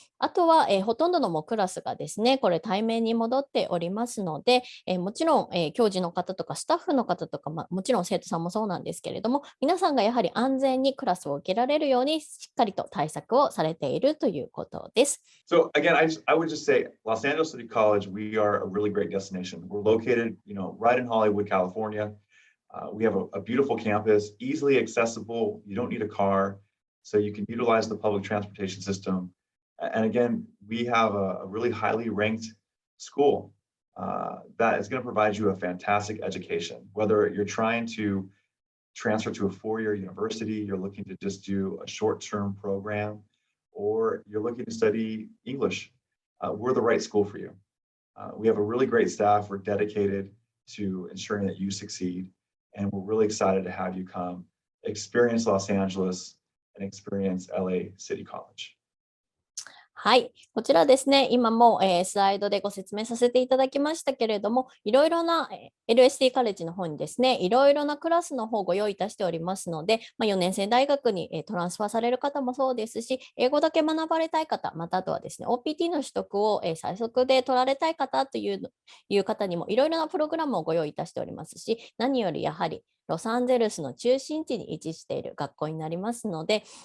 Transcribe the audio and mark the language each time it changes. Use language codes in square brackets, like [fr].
[ja] あとは、ほとんどのもクラスがですね、これ対面に戻っておりますので、もちろん、教授の方とかスタッフの方とか、もちろん生徒さんもそうなんですけれども、皆さんがやはり安全にクラスを受けられるようにしっかりと対策をされているということです。 [en] So again, I would just say Los Angeles City College, we are a really great destination. We're located, right in Hollywood, California. We have a beautiful campus, easily accessible. You don't need a car, so you can utilize the public transportation system. And again, we have a really highly ranked school that is going to provide you a fantastic education. Whether you're trying to transfer to a four-year university, you're looking to just do a short-term program, or you're looking to study English, we're the right school for you. We have a really great staff. We're dedicated to ensuring that you succeed. And we're really excited to have you come experience Los Angeles and experience LA City College. [ja] はい、こちらですね、今も、スライドでご説明させていただきましたけれども、いろいろな、LSD カレッジの方にですね、いろいろなクラスの方をご用意いたしておりますので、4年生大学に、トランスファーされる方もそうですし、英語だけ学ばれたい方、またあとはですね、OPT の取得を、最速で取られたい方という方にもいろいろなプログラムをご用意いたしておりますし、何よりやはりロサンゼルスの中心地に位置している学校になりますので、